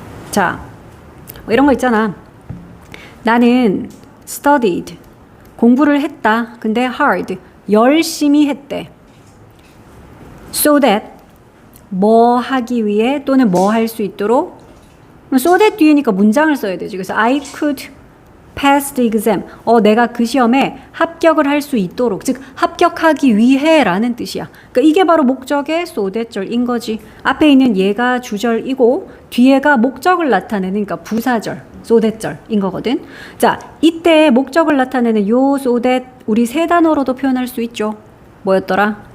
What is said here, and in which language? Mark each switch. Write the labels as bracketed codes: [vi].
[ko] 자, 뭐 이런 거 있잖아. 나는 studied, 공부를 했다. 근데 hard, 열심히 했대. so that 뭐 하기 위해 또는 뭐 할 수 있도록. so that 뒤에니까 문장을 써야 되지. 그래서 [en] I could pass the exam. [ko] 내가 그 시험에 합격을 할 수 있도록, 즉 합격하기 위해 라는 뜻이야. 그러니까 이게 바로 목적의 so that 절인 거지. 앞에 있는 얘가 주절이고 뒤에가 목적을 나타내는, 그러니까 부사절 so that 절인 거거든. 자, 이때 목적을 나타내는 요 so that 우리 세 단어로도 표현할 수 있죠. 뭐였더라?